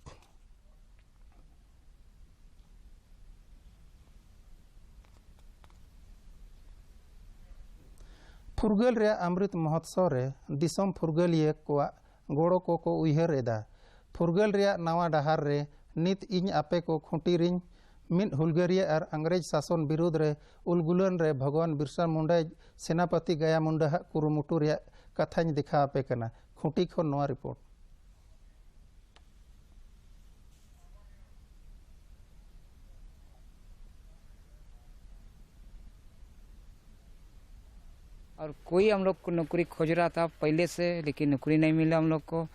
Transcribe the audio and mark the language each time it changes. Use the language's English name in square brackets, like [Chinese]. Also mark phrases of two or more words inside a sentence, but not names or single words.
[Mundari] फुरगल रे अमृत महोत्सव रे दिसम फुरगलिए को गोड़ो को उयहर एदा। फुरगल रे नवा डहार रे नित इन आपे को खुंटी रिंग मिन हुलगरिया और [Hindi] अंग्रेज शासन विरुद्ध [Mundari] रे उलगुलन रे भगवान बिरसा मुंडा सेनापति गया मुंडा कुरुमुटु रे कथाñ दिखा आपे कना। खुंटी खो नवा रिपोर्ट। [Hindi] और कोई हम लोग को नौकरी खोज रहा था पहले से, लेकिन नौकरी नहीं मिला हम लोग को।